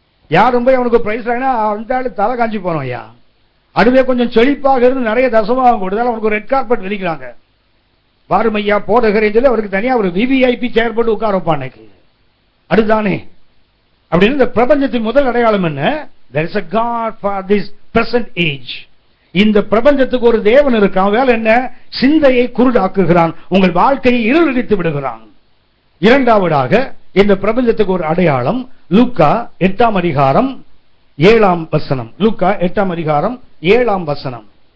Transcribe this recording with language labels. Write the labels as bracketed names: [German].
[Tamil] யாரும் போய் அவனுக்கு பிரைஸ் அந்த தலை காஞ்சி போனோம் ஐயா. அதுவே கொஞ்சம் செழிப்பாக இருந்து நிறைய தசமபாகம் கொடுத்தாலும் அவனுக்கு ஒரு ரெட் கார்பெட் விரிக்கிறாங்க. வாருமையா போதகரே சொல்லி அவருக்கு தனியா ஒரு விவிஐபி சேர் போட்டு உட்கார வைப்பான். அதுதானே அப்படின்னு இந்த பிரபஞ்சத்தின் முதல் அடையாளம் என்ன? [English] There is a God for this present age. [Tamil] இந்த பிரபஞ்சத்துக்கு ஒரு தேவன் இருக்கான். வேலை என்ன? சிந்தையை குருடாக்குகிறான், உங்கள் வாழ்க்கையை இருளடித்து விடுகிறான். இரண்டாவதாக இந்த பிரபஞ்சத்துக்கு ஒரு அடையாளம் லூக்கா 8ஆம் அதிகாரம் 7ஆம் வசனம். லூக்கா 8ஆம் அதிகாரம் 7ஆம் வசனம்.